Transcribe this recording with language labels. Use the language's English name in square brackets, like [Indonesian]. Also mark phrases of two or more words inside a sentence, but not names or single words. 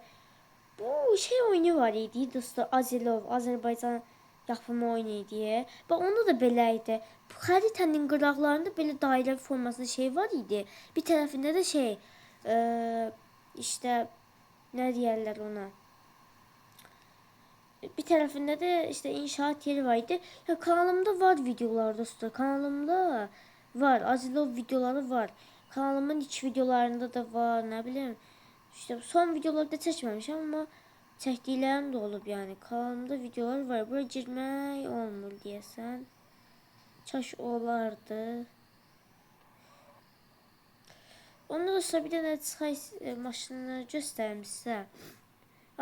[Azerbaijani] Bu şey oyunu var idi dostlar. Azilov, Azərbaycan yapımı oyunu idi. Və onda da belə idi. Bu xaritanın qıraqlarında belə dairə formasında şey var idi. Bir tərəfində də şey işte ne deyirlər ona? Bir tərəfində də işte inşaat yeri var idi. Ya kanalımda var videolar dostlar. Kanalımda var. Azilov videoları var. Kanalımın ilk videolarında da var. [Turkish] Ne bileyim. [Azerbaijani] İşte son videolarda çəkməmişəm amma çəkdiklərim də olub yani. Kanalımda videolar var. Buraya girmək olmur deyəsən. Çaş olardı. Ondan sonra bir dənə çıxay maşınları göstərim sizə.